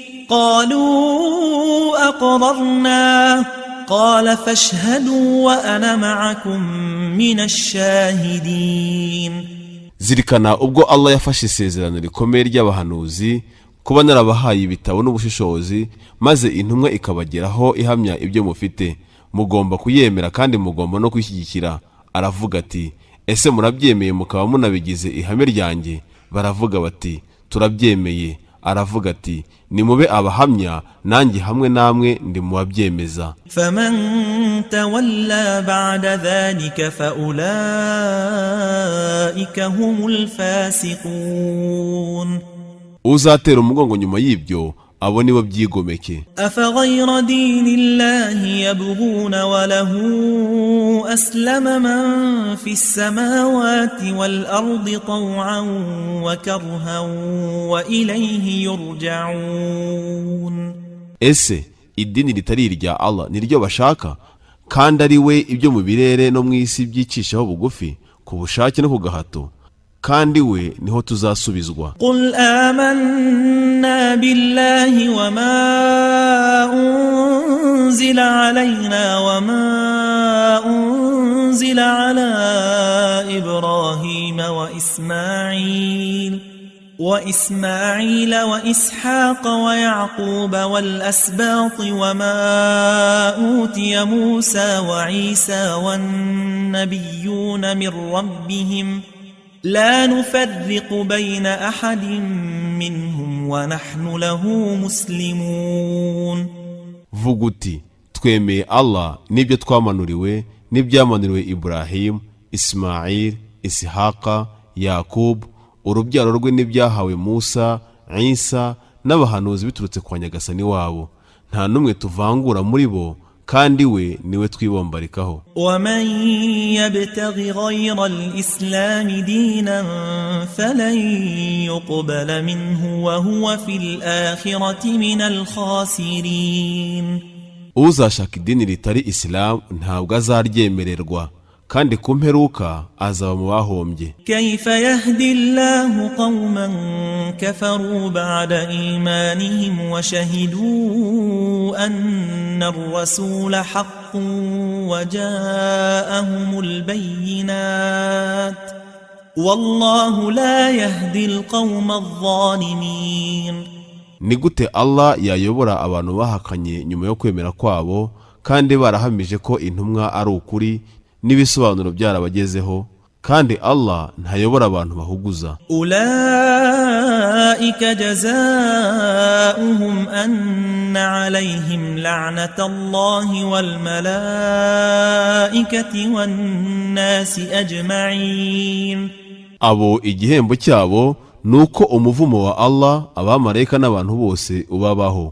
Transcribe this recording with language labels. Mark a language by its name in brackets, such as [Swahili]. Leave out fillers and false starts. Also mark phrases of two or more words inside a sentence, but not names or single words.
[Arabic] قالوا أقررنا قال فاشهدوا وأنا معكم من الشاهدين. [Kinyarwanda] zirikana ubwo Allah yafashe isezerano rikomeye ry'abahanuzi kuba narabahaye ibitabo n'ubushishozi, maze intumwa ikabageraho ihamya ibyo mufite, mugomba kuyemera kandi mugomba no kwishyigikira. Aravuga ati ese murabyemeye mukaba munabigize ihame ryanjye? Baravuga bati turabyemeye. Aravuga ati nimube abahamya, nanjye hamwe namwe ndi mu babyemeza. [Arabic] فمن تولى بعد ذلك فأولئك هم الفاسقون. [Kinyarwanda] uzatera umugongo nyuma y'ibyo abo nibo byigomeke. [Arabic] أفغير دين الله يبغون وله أسلم من في السماوات والأرض طوعا وكرها وإليه يرجعون. [Kinyarwanda] Ese idini ritari irya Allah niryo bashaka, kandi ari we ibyo mu birere no mu isi byicishaho bugufi ku bushake no ku gahato, kandi we niho tuzasubizwa. [Arabic] قل آمنا بالله وما أنزل علينا وما أنزل على إبراهيم وإسماعيل وإسحاق ويعقوب والأسباط وما أوتي موسى وعيسى والنبيون من ربهم لا نفرق بين أحد منهم ونحن له مسلمون. [Kinyarwanda] Vuga uti twemeye Allah n'ibyo twamanuriwe n'ibyamanuriwe Ibrahim, Ismail, Ishaqa, Yakub, urubyaro rwe n'ibyahawe Musa, Isa n'abahanuzi biturutse kwa Nyagasani wabo, nta numwe tuvangura muri bo, kandi we niwe twibombarikaho. [Arabic] ومن يبتغ غير الإسلام دينا فلن يقبل منه وهو في الآخرة من الخاسرين. [Kinyarwanda] Uzashaka idini ritari Islam ntabwo azaryemererwa, kandi ku mperuka azaba mu bahombye. [Arabic] كيف يهدي الله قوما كفروا بعد إيمانهم وشهدوا أن الرسول حق وجاءهم البينات والله لا يهدي القوم الظالمين. [Kinyarwanda] Ni gute Allah yayobora abantu bahakanye nyuma yo kwemera kwabo, kandi barahamije ko intumwa ari ukuri n'ibisobanuro byarabagezeho, kandi Allah ntayobora abantu bahuguza. [Arabic] أولئك جزاؤهم أن عليهم لعنة الله والملائكة والناس أجمعين. [Kinyarwanda] Abo igihembo cyabo nuko umuvumo wa Allah, abamarayika n'abantu bose ubabaho.